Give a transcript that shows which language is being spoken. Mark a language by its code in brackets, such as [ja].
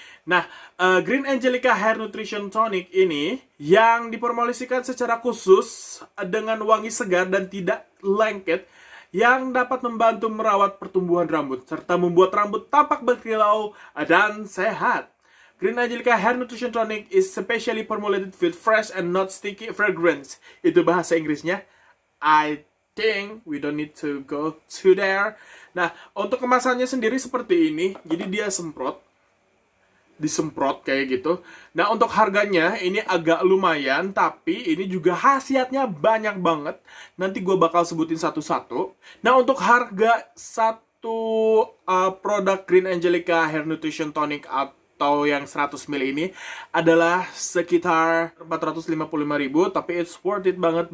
[id] Nah, Green Angelica Hair Nutrition Tonic ini yang dipromosikan secara khusus dengan wangi segar dan tidak lengket, yang dapat membantu merawat pertumbuhan rambut serta membuat rambut tampak berkilau dan sehat. [en] Green Angelica Hair Nutrition Tonic is specially formulated with fresh and not sticky fragrance. [id] Itu bahasa Inggrisnya. [en] I think we don't need to go to there. [id] Nah, untuk kemasannya sendiri seperti ini. Jadi dia disemprot kayak gitu. Nah, untuk harganya ini agak lumayan, tapi ini juga khasiatnya banyak banget. Nanti gue bakal sebutin satu-satu. Nah, untuk harga satu produk Green Angelica Hair Nutrition Tonic atau yang 100 ml ini adalah sekitar 455.000, tapi [en] it's worth it [id] banget.